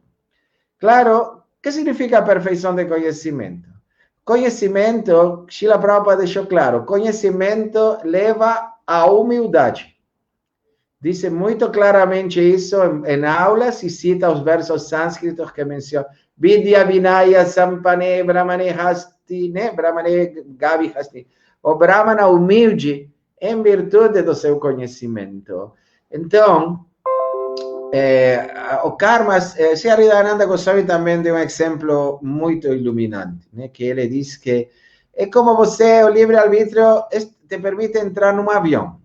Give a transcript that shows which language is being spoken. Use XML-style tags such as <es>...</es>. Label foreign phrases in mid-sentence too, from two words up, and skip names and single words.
<pt>Claro, o que significa a perfeição do conhecimento? Conhecimento, Srila Prabhupada deixou claro, conhecimento leva à humildade. Dice muito claramente isso em aulas e cita os versos sânscritos que menciona.</pt> <sa>विद्या विनय सम्पन्ने ब्राह्मणे हस्तिनि, né? ब्राह्मणे गवि हस्तिनि.</sa> <pt>O Brahmana humilde em virtude do seu conhecimento. Então, o karma, Sri Haridananda Goswami também deu um exemplo muito iluminante, né? Que ele diz que É como você, o livre-arbítrio te permite entrar num avião.</pt>